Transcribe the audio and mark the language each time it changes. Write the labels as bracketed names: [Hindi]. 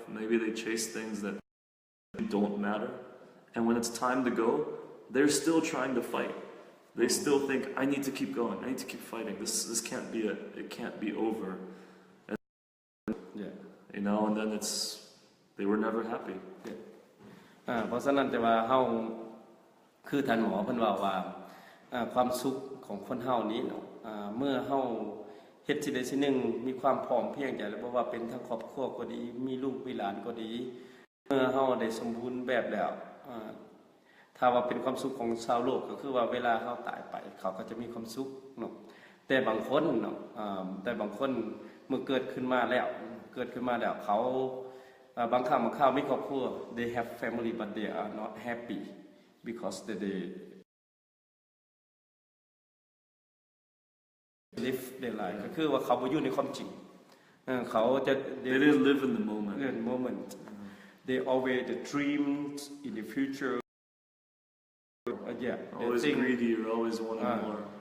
[English] Maybe they chased things that don't matter. And when it's time to go, they're still trying to fight. They still think, I need to keep going. I need to keep fighting. This can't be it can't be over. And, you know, and then they were never happy. [Northeastern Thai] เพราะฉะนั้นแต่ว่าเฮาคือท่านหมอเพิ่นว่าความสุขของคนเฮานี้เนาะเมื่อเฮาเฮ็ดสิ่งใดสิ่งหนึ่งมีความพร้อมเพียงใจแล้วบ่ว่าเป็นทั้งครอบครัวก็ดีมีลูกมีหลานก็ดีเมื่อเฮาได้สมบูรณ์แบบแล้ว ถ้าว่าเป็นความสุขของชาวโลกก็คือว่าเวลาเขาตายไปเขาก็จะมีความสุขเนาะแต่บางคนเนาะแต่บางคนเมื่อเกิดขึ้นมาแล้วเขาบางครั้งบางคราวมีครอบครัว [English] they have family but they are not happy because they live their life [Northeastern Thai] ก็คือว่าเขาบ่อยู่ในความจริงเขาจะ [English] they didn't live in the moment. They always dreamed in the future always greedy or always wanting more.